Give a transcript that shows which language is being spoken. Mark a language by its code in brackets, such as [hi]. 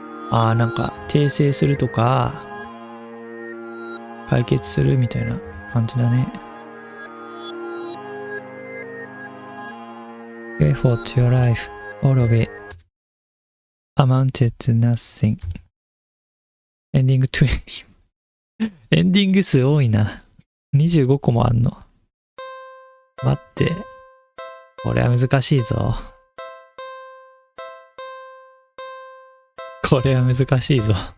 [ja] なんか訂正するとか解決するみたいな感じだね。 [en] Pay for your life, all of it amounted to nothing. [ja] エンディング20。エンディング数多いな。 25個もあんの。待って。これは難しいぞ。これは難しいぞ。